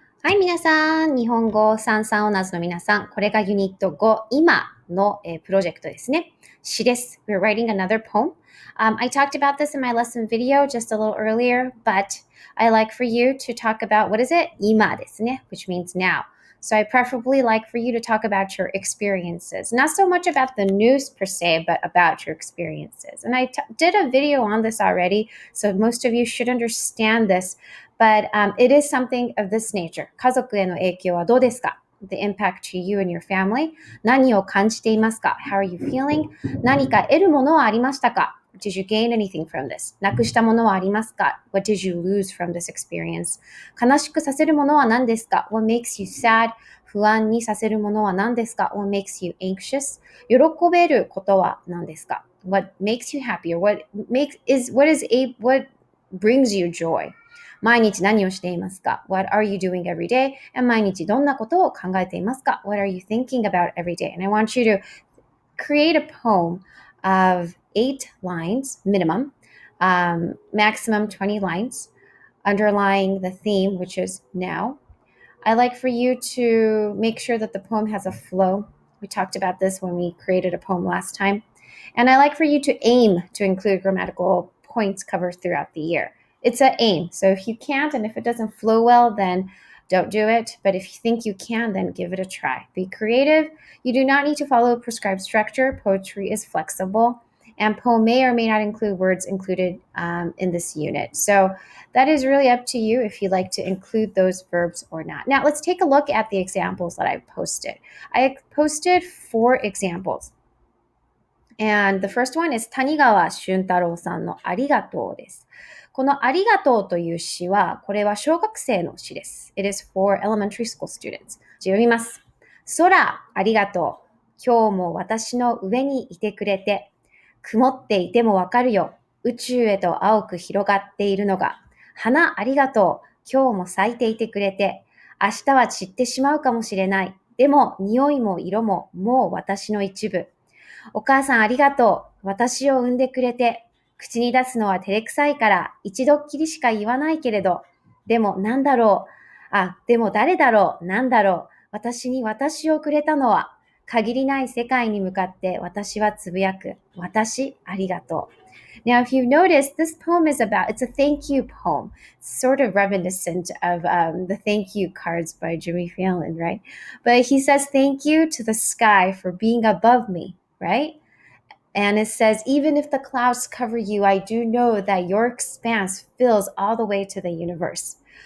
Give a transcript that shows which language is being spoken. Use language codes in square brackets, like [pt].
[ja] はい、皆さん。日本語三々オーナーズの皆さん。これがユニット5、今の、プロジェクトですね。詩です。 [en] We're writing another poem. I talked about this in my lesson video just a little earlier, but I like for you to talk about, what is it? [ja] 今ですね, [en] which means now. So I preferably like for you to talk about your experiences. Not so much about the news per se, but about your experiences. And I did a video on this already, so most of you should understand this. But it is something of this nature. [ja] 家族への影響はどうですか? [en] The impact to you and your family. [ja] 何を感じていますか? [en] How are you feeling? [ja] 何か得るものはありましたか? [en] Did you gain anything from this? [ja] なくしたものはありますか? [en] What did you lose from this experience? [ja] 悲しくさせるものは何ですか? [en] What makes you sad? [ja] 不安にさせるものは何ですか? [en] What makes you anxious? [ja] 喜べることは何ですか? [en] What makes you happy? Or what brings you joy? [ja] 毎日何をしていますか? [en] What are you doing every day? [ja] And 毎日どんなことを考えていますか? [en] What are you thinking about every day? And I want you to create a poem of 8 lines minimum, maximum 20 lines, underlying the theme, which is now. I like for you to make sure that the poem has a flow. We talked about this when we created a poem last time. And I like for you to aim to include grammatical points covered throughout the year. It's an aim. So if you can't, and if it doesn't flow well, then don't do it. But if you think you can, then give it a try. Be creative. You do not need to follow a prescribed structure. Poetry is flexible. And poem may or may not include words included in this unit. So that is really up to you if you like to include those verbs or not. Now, let's take a look at the examples that I posted. I posted 4 examples. And the first one is [ja] 谷川俊太郎さんのありがとうです。このありがとうという詩は、これは小学生の詩です。 [en] It is for elementary school students. [ja] 読みます。空、ありがとう。今日も私の上にいてくれて。曇っていてもわかるよ。宇宙へと青く広がっているのが。花、ありがとう。今日も咲いていてくれて。明日は散ってしまうかもしれない。でも、匂いも色ももう私の一部。お母さんありがとう。私を産んでくれて。口に出すのは照れくさいから一度っきりしか言わないけれど。でもなんだろう。でも誰だろう。なんだろう。私に私をくれたのは。限りない世界に向かって私はつぶやく。私ありがとう。 [en] Now, if you notice, this poem is it's a thank you poem. It's sort of reminiscent of the thank you cards by Jimmy Fallon, right? But he says thank you to the sky for being above me, right? And it says, even if the clouds cover you, I do know that your expanse fills all the way to the universe.